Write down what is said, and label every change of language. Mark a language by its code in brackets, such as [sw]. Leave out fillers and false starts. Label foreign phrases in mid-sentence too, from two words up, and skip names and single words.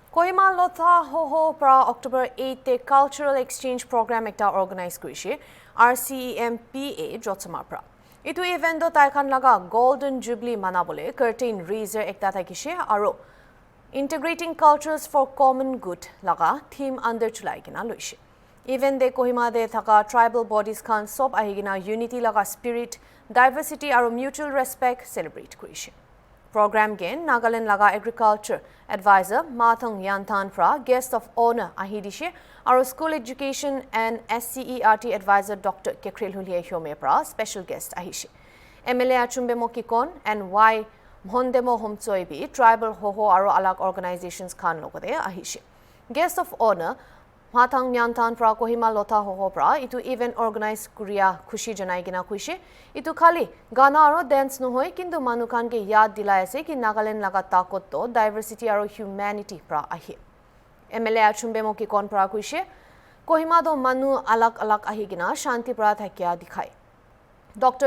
[nag] Kohima Lotha Hoho pra October 8 [en] cultural exchange program [nag] ekta organize kurishe RCEMPA Jotsama pra. Itu event do taikan laga Golden Jubilee manabole [en] curtain raiser [nag] ekta thaikishe aro [en] integrating cultures for common good [nag] laga [en] theme under [nag] chulai kina loishe. Event de Kohima de thaka [en] tribal bodies [nag] khan sob ahigina unity laga spirit, diversity aro [en] mutual respect celebrate [nag] kurishe. Program gain Nagaland laga [en] agriculture advisor [nag] Mathang Yantan pra [en] guest of honor [nag] ahidishe aro [en] school education and SCERT advisor [nag] Dr. Kekril Hulie Hyome pra [en] special guest [nag] ahishe. MLA Achumbe Mokikon and Y Mhondemo Homtsoibi tribal Hoho aro alag organizations khan logode ahishe. [en] Guest of honor [nag] Mathang Yantan pra Kohima Lotha Hoho pra itu [en] event organize [nag] kuria khushi janai gina kuishe itu khali gana aro dance no hoy kintu manukan ke yaad dilai ase ki Nagaland laga takot to diversity aro humanity pra ahi MLA Achumbe Moki kon pra kuishe Kohima do manu alag alag ahi gina shanti pra thakya dikhai Dr.